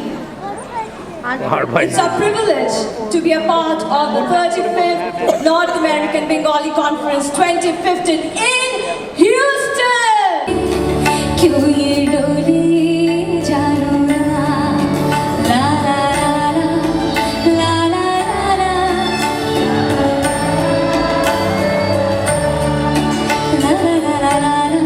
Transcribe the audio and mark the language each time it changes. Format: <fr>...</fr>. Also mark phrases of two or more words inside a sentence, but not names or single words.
<en>It's our privilege to be a part of the 35th North American Bengali Conference 2015 in Houston.</en> <hi>क्यों ये डोली जानो ना, ला ला ला ला ला ला ला ला ला ला</hi>